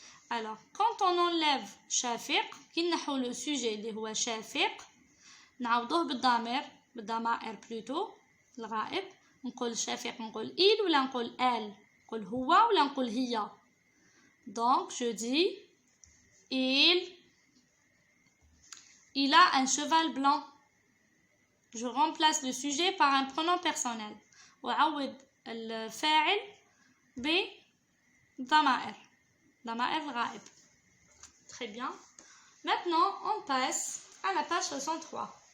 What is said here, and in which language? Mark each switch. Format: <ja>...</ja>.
<fr>Alors, quand on enlève</fr> <ar>شفيق كي نحو لو سوجي اللي هو شفيق نعوضوه بالضمائر بلوتو الغائب. نقول شفيق نقول il ولا نقول elle. نقول هو ولا نقول هي.</ar> <fr>Donc, je dis il a un cheval blanc. Je remplace le sujet par un pronom personnel.</fr> <ar>وعوض الفاعل بضمائر الغائب.</ar> <fr>Très bien. Maintenant, on passe à la page 63.</fr>